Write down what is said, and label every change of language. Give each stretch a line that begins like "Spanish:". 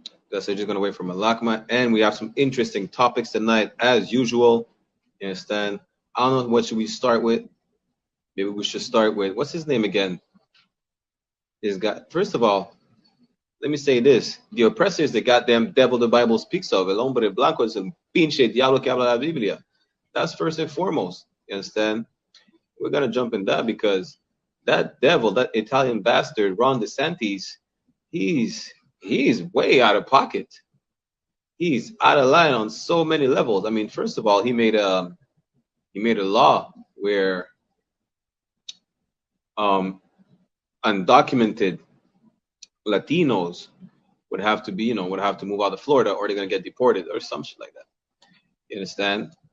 English: That's it. Just gonna wait for Malakma, and we have some interesting topics tonight, as usual. You understand? I don't know what should we start with. Maybe we should start with what's his name again? First of all, let me say this: the oppressor is the goddamn devil the Bible speaks of.
Spanish: El hombre blanco es el pinche diablo que habla la Biblia.
English: That's first and foremost. You understand? We're gonna jump in that because that devil, that Italian bastard, Ron DeSantis, he's way out of pocket. He's out of line on so many levels. I mean, first of all, he made a law where undocumented Latinos would have to move out of Florida, or they're gonna get deported or some shit like that. You understand?